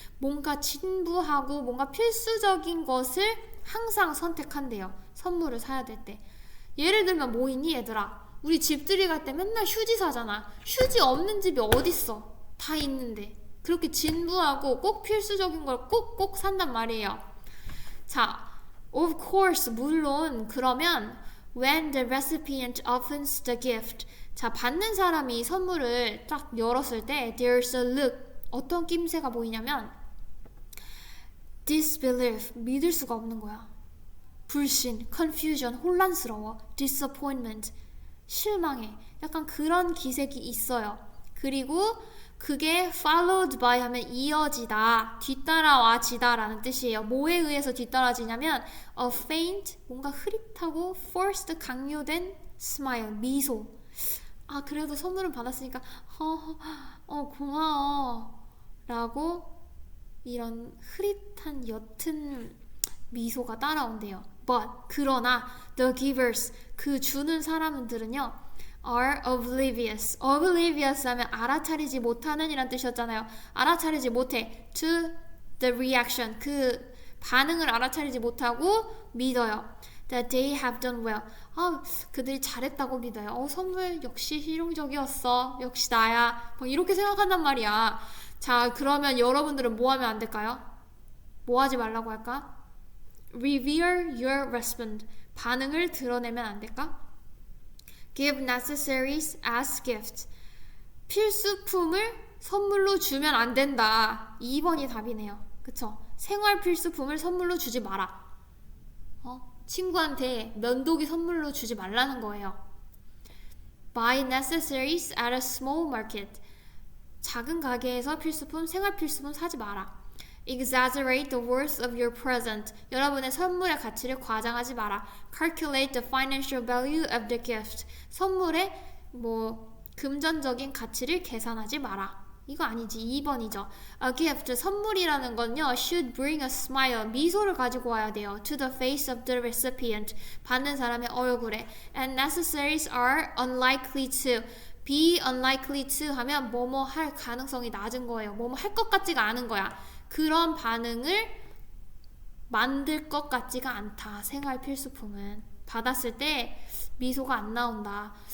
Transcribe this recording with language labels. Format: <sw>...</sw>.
<ko>뭔가 진부하고 뭔가 필수적인 것을 항상 선택한대요. 선물을 사야 될 때. 예를 들면 뭐 있니 얘들아? 우리 집들이 갈 때 맨날 휴지 사잖아. 휴지 없는 집이 어딨어. 다 있는데. 그렇게 진부하고 꼭 필수적인 걸 꼭꼭 산단 말이에요.</ko> <en>자, of course,</en> <ko>물론 그러면</ko> <en>when the recipient opens the gift.</en> <ko>자, 받는 사람이 선물을 딱 열었을 때</ko> <en>there's a look.</en> <ko>어떤 낌새가 보이냐면 disbelief, 믿을 수가 없는 거야. 불신, confusion, 혼란스러워, disappointment, 실망해. 약간 그런 기색이 있어요. 그리고 그게 followed by 하면 이어지다, 뒤따라와지다 라는 뜻이에요. 뭐에 의해서 뒤따라지냐면</ko> <en>a faint,</en> <ko>뭔가 흐릿하고 forced, 강요된 smile, 미소. 아, 그래도 선물은 받았으니까 고마워 라고 이런 흐릿한 옅은 미소가 따라온대요.</ko> <en>But 그러나 the givers,</en> <ko>그 주는 사람들은요</ko> <en>are oblivious.</en> <ko>oblivious 하면 알아차리지 못하는 이란 뜻이었잖아요. 알아차리지 못해.</ko> <en>to the reaction,</en> <ko>그 반응을 알아차리지 못하고 믿어요.</ko> <en>That they have done well.</en> <ko>그들이 잘했다고 믿어요. 선물 역시 실용적이었어. 역시 나야. 막 이렇게 생각한단 말이야. 자, 그러면 여러분들은 뭐 하면 안 될까요? 뭐 하지 말라고 할까?</ko> <en>Reveal your response.</en> <ko>반응을 드러내면 안 될까?</ko> <en>Give necessaries as gifts.</en> <ko>필수품을 선물로 주면 안 된다. 2번이 답이네요. 그쵸? 생활 필수품을 선물로 주지 마라. 친구한테 면도기 선물로 주지 말라는 거예요.</ko> <en>Buy necessaries at a small market.</en> <ko>작은 가게에서 필수품, 생활 필수품 사지 마라.</ko> <en>Exaggerate the worth of your present.</en> <ko>여러분의 선물의 가치를 과장하지 마라.</ko> <en>Calculate the financial value of the gift.</en> <ko>선물의 금전적인 가치를 계산하지 마라. 이거 아니지. 2번이죠.</ko> <en>A gift, 선물이라는 건요 should bring a smile,</en> <ko>미소를 가지고 와야 돼요.</ko> <en>To the face of the recipient,</en> <ko>받는 사람의 얼굴에.</ko> <en>And necessaries are unlikely to.</en> <ko>be unlikely to 하면 뭐뭐 할 가능성이 낮은 거예요. 뭐뭐 할 것 같지가 않은 거야. 그런 반응을 만들 것 같지가 않다. 생활 필수품은 받았을 때 미소가 안 나온다.</ko>